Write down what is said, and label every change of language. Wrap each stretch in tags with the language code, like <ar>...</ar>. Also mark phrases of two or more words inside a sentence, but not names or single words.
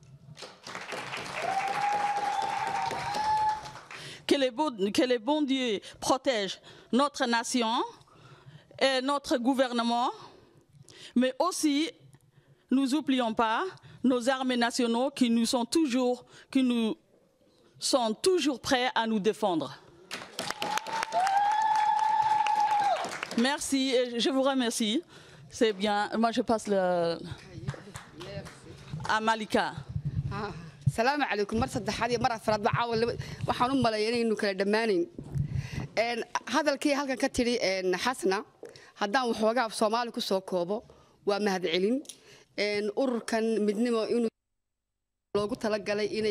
<fr>Que le bon Dieu protège notre nation et notre gouvernement, mais aussi, nous n'oublions pas nos armées nationaux qui nous sont toujours prêts à nous défendre. Merci et je vous remercie. C'est bien. Moi, je passe à Malika.</fr> <ar>سلام عليكم.</ar> <so>Mar saddexaad mar afraad waxaan u maleeyay inuu kala dhamaanin hadalkii halkan ka tiri xasna haddaan waxoogaa Soomaali ku soo koobo waa mahad celin ururkan midnimo inuu loogu talagalay inay</so>